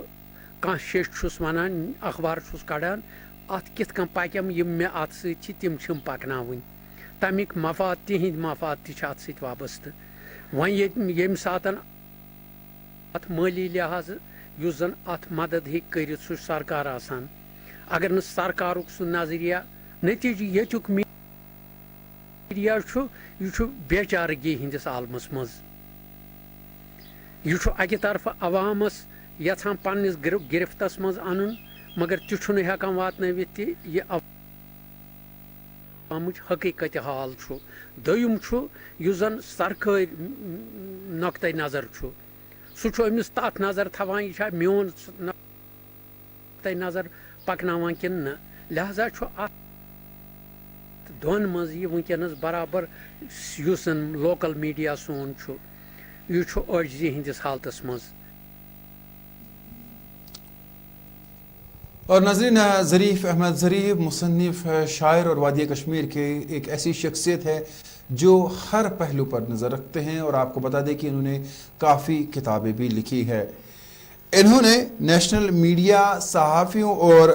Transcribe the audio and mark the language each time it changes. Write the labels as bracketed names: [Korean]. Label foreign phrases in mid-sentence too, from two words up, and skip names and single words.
[Kashmiri] کانٛہہ شیٚش چھُس ونان اخبار چھُس کڑان ات کِتھ کٔنۍ پکیم یم مےٚ اتھ سۭتۍ چھِ تِم چھِم پکناوٕنۍ تمیُک مفاد تِہنٛدۍ مفاد تہِ چھِ اتھ سۭتۍ وابستہٕ وۄنۍ ییٚمہِ ساتن اتھ مٲلی لحاظ یُس زن اتھ مدد ہیٚکہِ کٔرِتھ سُہ چھُ سرکار آسان اگر نہٕ سرکارُک سُہ نظریہ نتیجہ ییٚتیُک میڈیا چھُ یہِ چھُ بے چارگی ہٕنٛدِس عالمس منٛز یہ اکہ طرف عوامس یژھان پنس گرفتس مز ان مگر تہ ہیکان واتنوت تہ یہ عوامچ حقیقت حال دویم اس زن سرکاری نقطۂ نظر سہ امس تک نظر تھوان یہ میون نقطۂ نظر پکناوان کن نہ لہذا دون مز یہ ونکس برابر اس زن لوکل میڈیا سون یہ عاجزی ہندس حالتس مز [Urdu] اور ناظرین ظریف احمد ظریف مصنف شاعر اور وادی کشمیر کے ایک ایسی شخصیت ہے جو ہر پہلو پر نظر رکھتے ہیں اور آپ کو بتا دیں کہ انہوں نے کافی کتابیں بھی لکھی ہے انہوں نے نیشنل میڈیا صحافیوں اور